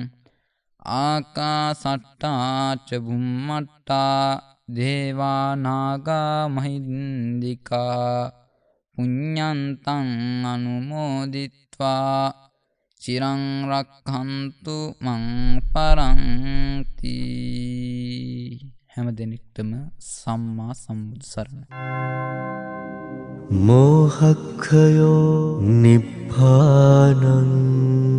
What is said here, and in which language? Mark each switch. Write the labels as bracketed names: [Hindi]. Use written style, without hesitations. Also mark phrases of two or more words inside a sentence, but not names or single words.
[Pali] ආකාසට්ටා ච බුම්මට්ටා දේවා නාග මහින්దికා පුඤ්ඤන්තං අනුමෝදිත්වා චිරං රක්ඛන්තු මං පරන්ති. [Sinhala] හැම දිනෙකටම සම්මා සම්බුදු සරණයි. [Pali] මෝහක්ඛයෝ නිබ්බානං